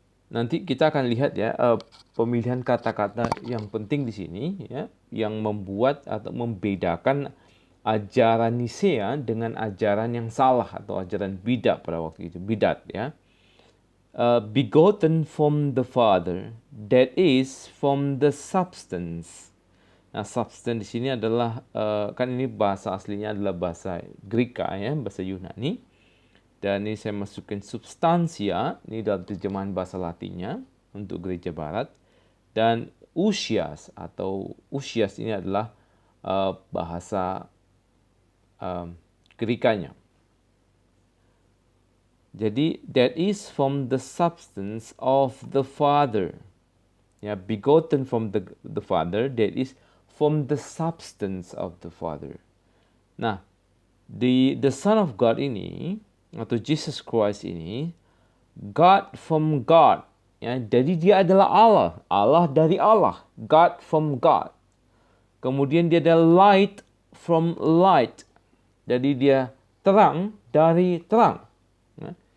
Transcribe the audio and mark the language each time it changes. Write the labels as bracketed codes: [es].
[id] Nanti kita akan lihat, ya, pemilihan kata-kata yang penting di sini, ya, yang membuat atau membedakan ajaran Nisea dengan ajaran yang salah atau ajaran bidat pada waktu itu, bidat, ya. [en] Begotten from the Father, that is from the substance. [id] Nah, substance di sini adalah kan ini bahasa aslinya adalah bahasa Greka, ya, bahasa Yunani. Dan ini saya masukin substansia, ini dalam terjemahan bahasa Latinnya untuk gereja barat. Dan usias atau usias ini adalah bahasa Grekanya. [en] Jadi that is from the substance of the Father. Ya, begotten from the Father, that is from the substance of the Father. [id] Nah, the Son of God ini atau Jesus Christ ini, [en] God from God, [id] ya, jadi dia adalah Allah, Allah dari Allah, God from God. Kemudian dia adalah light from light, jadi dia terang dari terang. Ya.